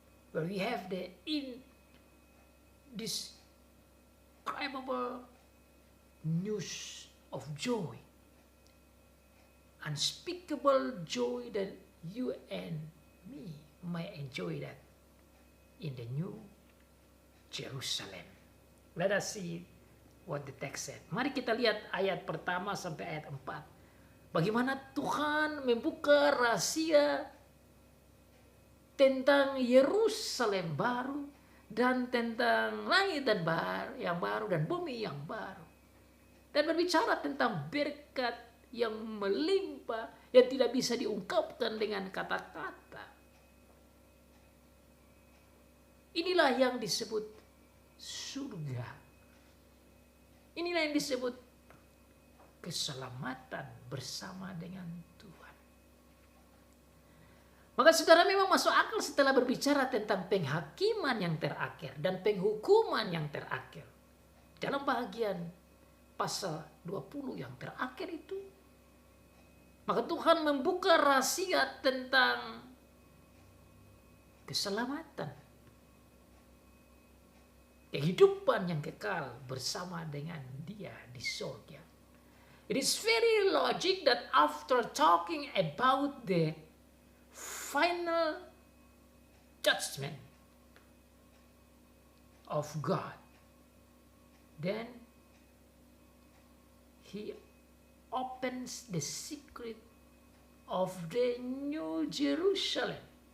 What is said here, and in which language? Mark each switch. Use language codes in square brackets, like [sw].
[en] Where we have the indescribable news of joy. Unspeakable joy that you and me may enjoy that in the New Jerusalem. Let us see what the text said. [id] Mari kita lihat ayat pertama sampai ayat 4. Bagaimana Tuhan membuka rahasia tentang Yerusalem baru dan tentang langit dan yang baru dan bumi yang baru. Dan berbicara tentang berkat yang melimpah yang tidak bisa diungkapkan dengan kata-kata. Inilah yang disebut surga. Inilah yang disebut keselamatan bersama dengan Tuhan. Maka saudara memang masuk akal setelah berbicara tentang penghakiman yang terakhir dan penghukuman yang terakhir. Dalam bagian pasal 20 yang terakhir itu. Maka Tuhan membuka rahasia tentang keselamatan. Kehidupan yang kekal bersama dengan Dia di surga. [en] It is very logic that after talking about the final judgment of God, then He opens the secret of the New Jerusalem.